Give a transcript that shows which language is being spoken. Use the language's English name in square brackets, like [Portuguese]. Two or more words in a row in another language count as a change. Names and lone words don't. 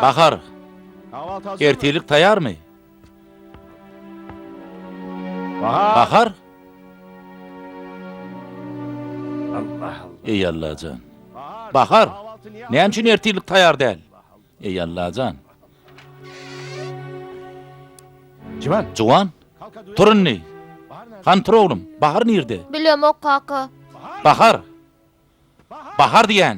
[Turkmen] Bahar. [Turkish] Kahvaltı hazır mı? [Turkmen] Ertelik taýar mı? Bahar. Bahar. Allah Allah. Ey Allah can. Bahar. Bahar. Näme üçin ertilik taýar däl? Ey Allahjan. Civan. Juwan. Turun ni? Han tur oglum. Bahar nirde? Bilem o kaka. Bahar. Bahar diýen.